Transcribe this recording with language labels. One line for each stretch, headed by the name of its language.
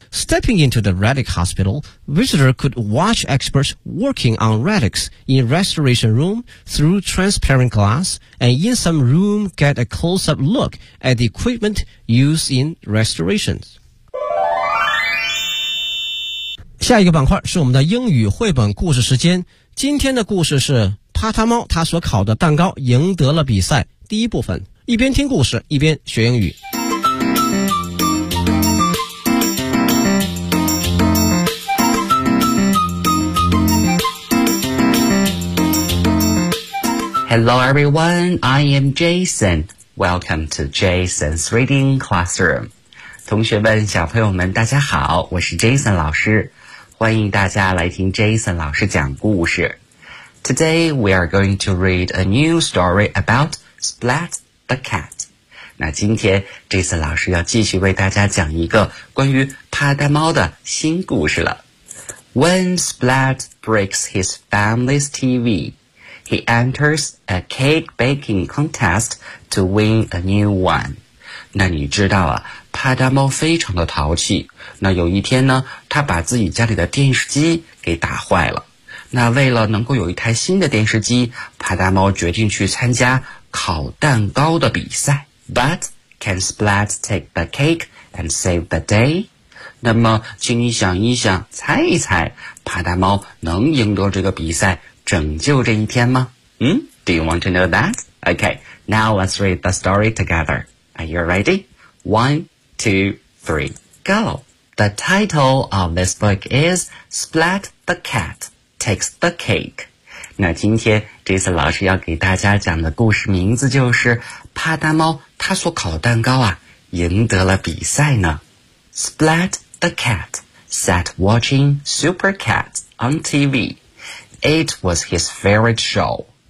English: Stepping into the Relic Hospital, visitor could watch experts working on relics in restoration room through transparent glass, and in some room get a close-up look at the equipment used in restorations.
Chinese: 下一个板块是我们的英语绘本故事时间。今天的故事是帕塔猫他所烤的蛋糕赢得了比赛。第一部分，一边听故事一边学英语。
English: Hello everyone, I am Jason. Welcome to Jason's Reading Classroom.
Chinese: 同学们，小朋友们，大家好，我是 Jason 老师。欢迎大家来听 Jason 老师讲故事。
English: Today we are going to read a new story about Splat the Cat.
Chinese: 那今天 Jason 老师要继续为大家讲一个关于帕大猫的新故事了。
English: When Splat breaks his family's TV, he enters a cake baking contest to win a new one.
Chinese: 那你知道啊，帕大猫非常的淘气，那有一天呢，他把自己家里的电视机给打坏了。那为了能够有一台新的电视机，帕大猫决定去参加烤蛋糕的比赛。
English: But can Splat take the cake and save the day?
Chinese: 那么请你想一想，猜一猜，帕达猫能赢得这个比赛，拯救这一天吗？
English: Do you want to know that? Okay, now let's read the story together. Are you ready? 1, 2, 3, go! The title of this book is Splat the Cat Takes the Cake.
Chinese: 那今天这次老师要给大家讲的故事名字就是帕达猫他所烤的蛋糕啊赢得了比赛呢。
English: Splat the Cat sat watching Super Cat on TV. It was his favorite show.